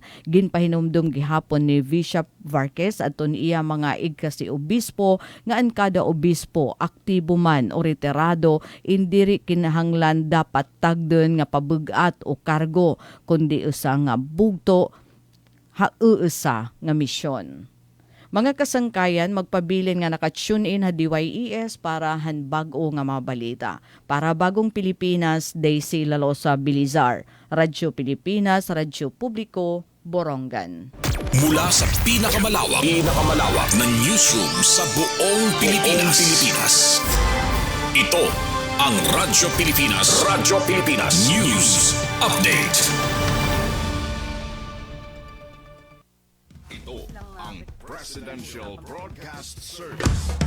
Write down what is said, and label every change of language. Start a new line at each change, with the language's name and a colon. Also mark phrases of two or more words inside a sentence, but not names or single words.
Waray: Ginpahinumdum gihapon ni Bishop Varquez aton iya mga igkasi obispo nga an kada obispo aktibo man o retirado indiri kinahanglan dapat tagden nga pabugat o kargo kundi usa nga bugto hausa nga misyon. Mga kasangkayan, magpabilin nga naka-tune in ha DYES para han bag-o nga mga balita.
Filipino: Para Bagong Pilipinas, Daisy Lalosa Bilizar. Radyo Pilipinas, Radyo Publiko, Borongan. Mula sa pinakamalawak na newsroom sa buong Pilipinas. Ito ang Radyo Pilipinas.
English: News Update.
Filipino: Ito ang Presidential Broadcast Service.